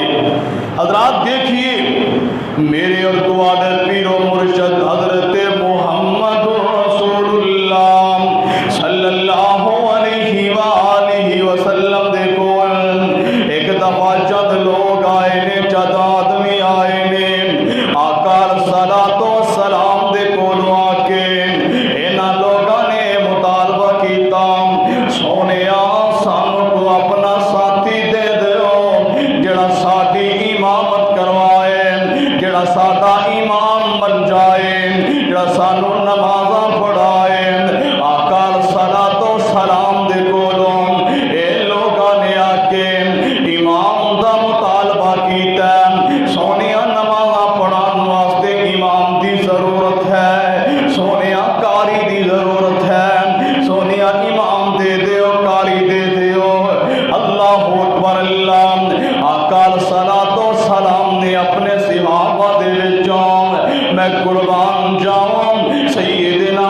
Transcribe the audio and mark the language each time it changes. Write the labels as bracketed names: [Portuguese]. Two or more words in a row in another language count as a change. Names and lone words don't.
[Punjabi] حضرات دیکھیے، میرے اور تواڈے پیر و مرشد حضرت محمد رسول اللہ [Arabic] صلی اللہ علیہ وآلہ وسلم [Punjabi] دے کول ایک دفعہ جد لوگ آئے نے، جد آدمی آئے نے، آقا [Arabic] صلاۃ و سلام [Punjabi] دے کول آ کے انہاں لوگاں نے مطالبہ کیتا، سونیا سانوں کو اپنا ساتھی دے دیو جڑا ساڈی امامت کروائے، جڑا ساڈا امام بن جائے، جڑا سانوں نمازاں پڑھائے۔ آقا [Arabic] صلاۃ و سلام [Punjabi] دے کولوں اے لوگاں نے آ کے امام دا مطالبہ کیتا، سونیا نمازاں پڑھان واسطے امام دی ضرورت ہے، سونیا قاری دی ضرورت ہے، سونیا امام دے دیو، قاری دے دیو۔ [Arabic] اللہ اکبر اللہ۔ [Punjabi] آقا [Arabic] صلاۃ و سلام [Punjabi] نے اپنے صحابہ دے وچوں میں قربان جاواں سید